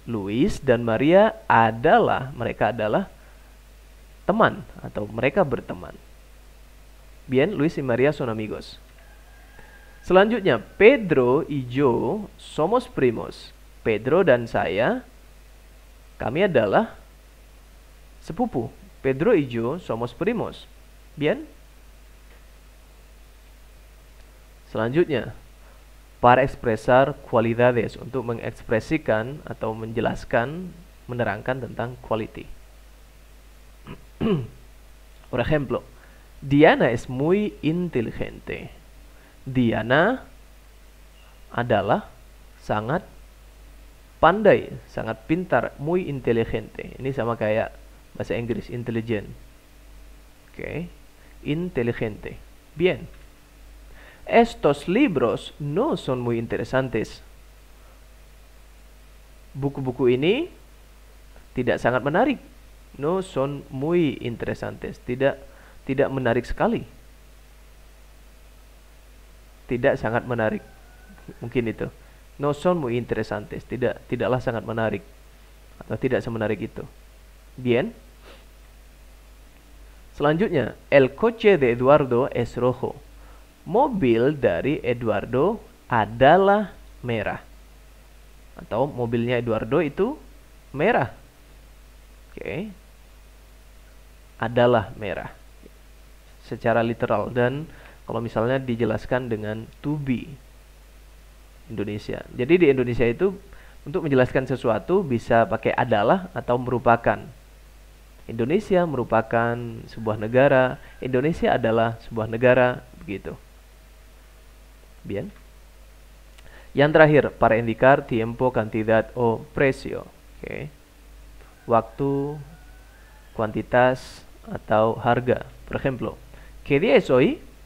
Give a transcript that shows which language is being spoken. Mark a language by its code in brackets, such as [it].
[id] Luis dan Maria mereka adalah teman atau mereka berteman. [es] Bien, Luis y María son amigos. Selanjutnya, Pedro y yo somos primos. [id] Pedro dan saya, kami adalah sepupu. [es] Pedro y yo somos primos. Bien. [id] Selanjutnya, [es] para expresar cualidades, [id] untuk mengekspresikan atau menjelaskan, menerangkan tentang quality. [es] Por ejemplo, Diana es muy inteligente. [id] Diana adalah sangat pandai, sangat pintar, [es] muy inteligente. [id] Ini sama kayak bahasa Inggris, intelligent. Oke, inteligente. Bien. [es] Estos libros no son muy interesantes. [id] Buku-buku ini tidak sangat menarik. [es] No son muy interesantes. [id] Tidak menarik sekali. Tidak sangat menarik. Mungkin itu. [es] No son muy interesantes. [id] Tidaklah sangat menarik. Atau tidak semenarik itu. [es] Bien. [id] Selanjutnya, [es] el coche de Eduardo es rojo. [id] Mobil dari Eduardo adalah merah. Atau mobilnya Eduardo itu merah. Oke. Adalah merah. Secara literal. Dan kalau misalnya dijelaskan dengan to be. Indonesia. Jadi di Indonesia itu untuk menjelaskan sesuatu bisa pakai adalah atau merupakan. Indonesia merupakan sebuah negara. Indonesia adalah sebuah negara. Begitu. Bien. Yang terakhir, [es] para indicar tiempo, cantidad, o precio. [id] Oke. Waktu, kuantitas, atau harga. [es] Por ejemplo, ¿qué día es hoy?